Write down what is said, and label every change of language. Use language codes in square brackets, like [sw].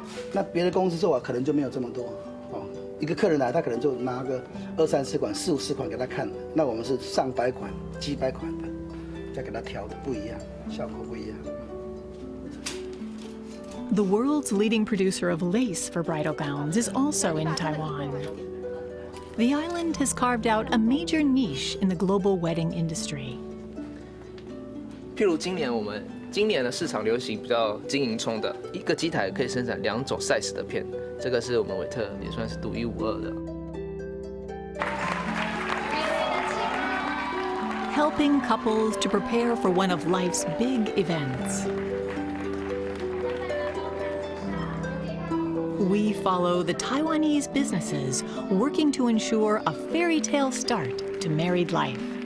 [zh] 那别的公司做可能就没有这么多哦。一个客人来，他可能就拿个2、3、4款、4、5、6款给他看。那我们是上百款、几百款的，再给他挑的不一样，效果不一样。 [en] The world's leading producer of lace for bridal gowns is also in Taiwan. The island has carved out a major niche in the global wedding industry. [zh] 譬如今年的市场流行比较金银葱的，一个机台可以生产2种 size 的片，这个是我们伟特也算是独一无二的。 [en] Helping couples to prepare for one of life's big events. We follow the Taiwanese businesses working to ensure a fairy tale start to married life.